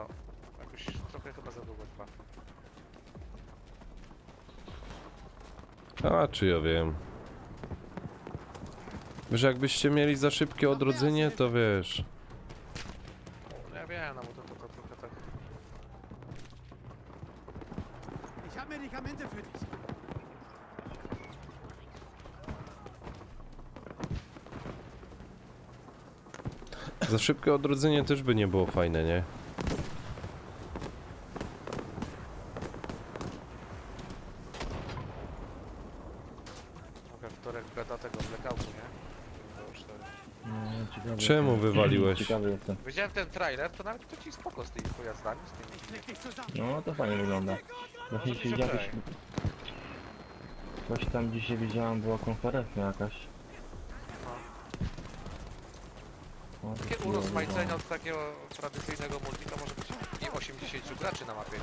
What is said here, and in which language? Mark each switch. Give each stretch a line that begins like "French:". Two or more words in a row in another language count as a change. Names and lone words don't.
Polish: Jakoś trochę chyba za długo trwa. A, czy ja wiem. Wiesz, jakbyście mieli za szybkie odrodzenie, to wiesz... No ja wiem, no bo to trochę tak...
German: Ich habe Medikamente für dich.
Polish: Za szybkie odrodzenie też by nie było fajne, nie? Mogę wtorek beta tego blackoutu, nie? No, ciekawe. Czemu wywaliłeś? Ciekawy jestem. Widziałem ten trailer, to nawet to ci spoko z tymi pojazdami, z tymi...
German: Ich leg dich zusammen.
Polish: No, to fajnie wygląda. Właśnie Może mi się widziałeś... wydaje. Coś tam dzisiaj widziałem, była konferencja jakaś. O, to Takie chwilę urozmaicenia wygląda. od takiego tradycyjnego multi to może być i 80 graczy na mapie, nie?